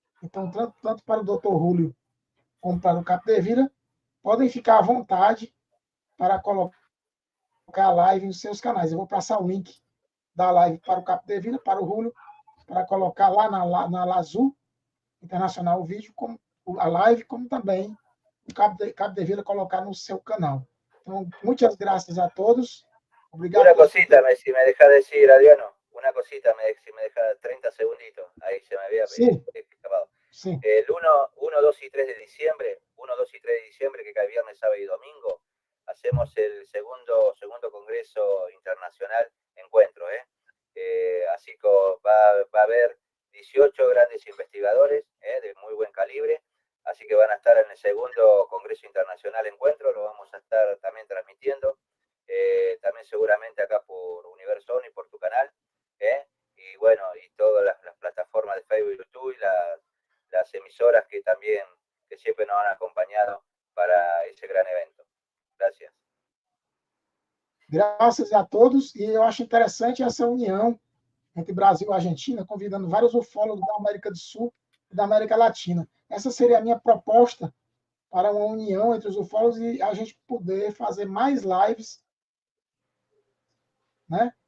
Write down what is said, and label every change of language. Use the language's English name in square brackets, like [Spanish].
[Portuguese] Então, tanto para o Dr. Rúlio como para o Capdevila, podem ficar à vontade para colocar a live nos seus canais. Eu vou passar o link da live para o Capdevila, para o Rúlio, para colocar lá na Lazul Internacional o vídeo, como a live, como também o Capdevila colocar no seu canal. Então, muitas graças a todos. Obrigado. [Spanish] Una cosita, si me deja decir, Adriano, una cosita, si me deja 30 segunditos, ahí se me había escapado. Sí. El 1, 2 y 3 de diciembre, 1, 2 y 3 de diciembre, que cae viernes, sábado y domingo, hacemos el segundo Congreso Internacional Encuentro. Así que va a haber 18 grandes investigadores de muy buen calibre, así que van a estar en el segundo Congreso Internacional Encuentro, lo vamos a estar también transmitiendo, también seguramente acá por Universo Omni, por tu canal, y bueno, y todas las plataformas de Facebook y YouTube y las emisoras que siempre nos han acompañado para [Portuguese] esse grande evento. [Spanish] Gracias. [Portuguese] Graças a todos, e eu acho interessante essa união entre Brasil e Argentina, convidando vários ufólogos da América do Sul e da América Latina. Essa seria a minha proposta para uma união entre os ufólogos e a gente poder fazer mais lives, né?